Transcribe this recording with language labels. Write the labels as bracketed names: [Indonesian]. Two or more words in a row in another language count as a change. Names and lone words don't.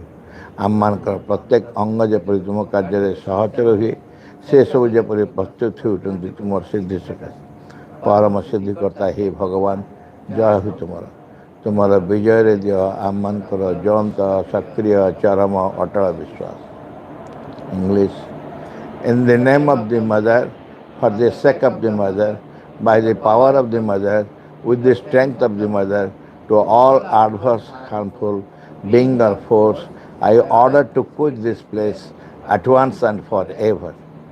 [Odia] ଆମମାନଙ୍କର ପ୍ରତ୍ୟେକ ଅଙ୍ଗ ଯେପରି ତୁମ କାର୍ଯ୍ୟରେ ସହଚର ହୁଏ, ସେସବୁ ଯେପରି ପ୍ରସ୍ତୁତ ହେଉଛନ୍ତି ତୁମର ସିଦ୍ଧି ସକାଶେ। ପରମ ସିଦ୍ଧିକର୍ତ୍ତା ହେ ଭଗବାନ, ଜୟ ହେଉ ତୁମର। ତୁମର ବିଜୟରେ ଦିଅ ଆମମାନଙ୍କର ଜ୍ୱଳନ୍ତ, ସକ୍ରିୟ, ଚରମ, ଅଟଳ ବିଶ୍ୱାସ। ଇଂଲିଶ। [English] In the name of the mother, for the sake of the mother, by the power of the mother, with the strength of the mother, to all adverse, harmful being or force, I order to quit this place at once and forever.